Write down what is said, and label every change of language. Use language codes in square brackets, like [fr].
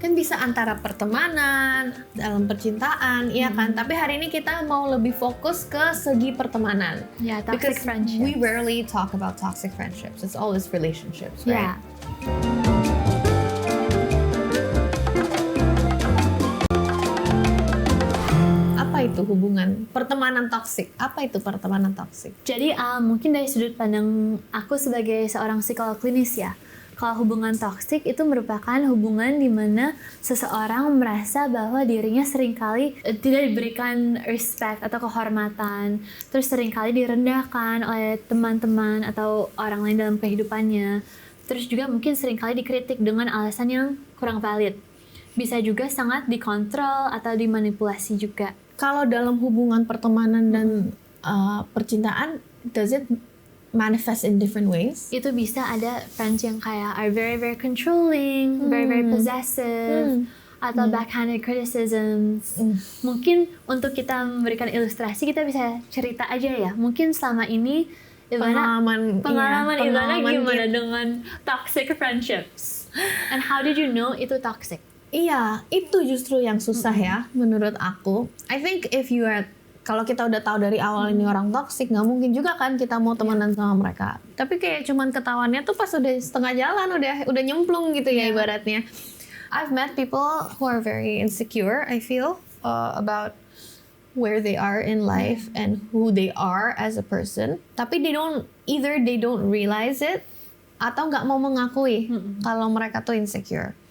[id] Kan bisa antara pertemanan, dalam percintaan, iya kan? Tapi hari ini kita mau lebih fokus ke segi pertemanan. Ya, toxic [en] Because friendships. we rarely talk about toxic friendships. It's always relationships, right? [id] Ya, Apa itu hubungan pertemanan toksik? Apa itu pertemanan toksik? jadi mungkin dari sudut pandang aku sebagai seorang psikolog klinis ya. Kalau hubungan toksik itu merupakan hubungan di mana seseorang merasa bahwa dirinya seringkali tidak diberikan respect atau kehormatan, terus seringkali direndahkan oleh teman-teman atau orang lain dalam kehidupannya. Terus juga mungkin seringkali dikritik dengan alasan yang kurang valid. Bisa juga sangat dikontrol atau dimanipulasi juga. Kalau dalam hubungan pertemanan dan percintaan, [en] does it manifest in different ways? [id] Itu bisa ada friends yang kayak [en] are very very controlling, very very possessive, atau backhanded criticisms. [id] Mungkin untuk kita memberikan ilustrasi kita bisa cerita aja ya. Mungkin selama ini Ivana, pengalaman Ivana gimana dengan toxic friendships? [en] And how did you know [id] itu [en] toxic? [id] Iya, itu justru yang susah ya menurut aku. [en] I think if you are, [id] kalau kita udah tahu dari awal ini orang toxic, nggak mungkin juga kan kita mau temenan sama mereka. Tapi kayak cuman ketahuannya tuh pas udah setengah jalan, udah nyemplung gitu ya ibaratnya. [en] I've met people who are very insecure, I feel, about where they are in life and who they are as a person. [id] Tapi [en] they don't realize it [id] atau nggak mau mengakui kalau mereka tuh insecure.